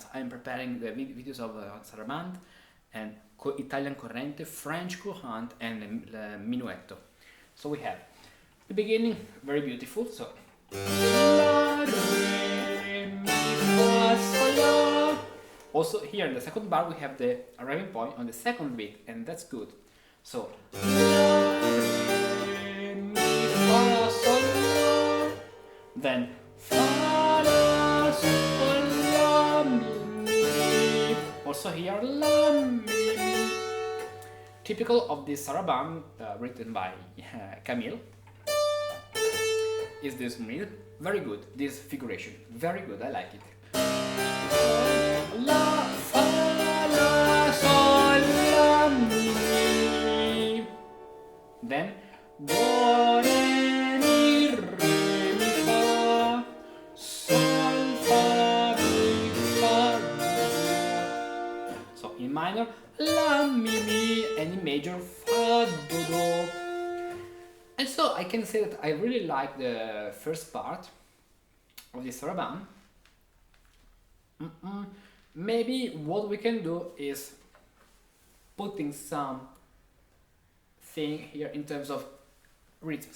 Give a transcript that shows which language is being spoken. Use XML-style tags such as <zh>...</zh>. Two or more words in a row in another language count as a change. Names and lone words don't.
<en>I'm preparing the videos of Sarabande and Italian Corrente, French Courant, and Minuetto. So we have the beginning, very beautiful. So La, Re, Mi, Fa, Sol, La. Also here in the second bar we have the arriving point on the second beat, and that's good. So La, Re, Mi, Fa, Sol, La. Then Fa, La, Sol, La, Mi, Mi. Also here La, Mi, Mi. Typical of this Sarabande written by Camille is this real, very good, this figuration, very good, I like it. La, fa, la, sol, la, mi. Then do, re, mi, re, mi, fa, sol, fa, mi, fa, do. So in minor, la, mi, and in major, fa, do. And so I can say that I really like the first part, of this sarabande. Maybe what we can do is putting some thing here in terms of rhythms.</en>